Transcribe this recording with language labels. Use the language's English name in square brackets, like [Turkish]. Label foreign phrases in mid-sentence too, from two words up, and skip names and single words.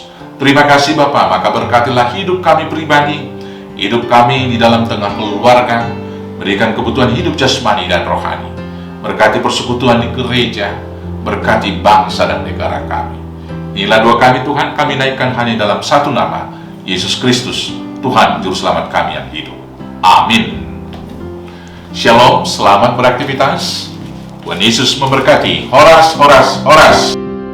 [Indonesian] Terima kasih Bapa, maka berkatilah hidup kami pribadi, hidup kami di dalam tengah keluarga, berikan kebutuhan hidup jasmani dan rohani, berkati persekutuan di gereja, berkati bangsa dan negara kami. Inilah doa kami Tuhan, kami naikkan hanya dalam satu nama, Yesus Kristus, Tuhan Juru Selamat kami yang hidup. Amin. Shalom, selamat beraktivitas. Tuhan Yesus memberkati. Horas, horas, horas.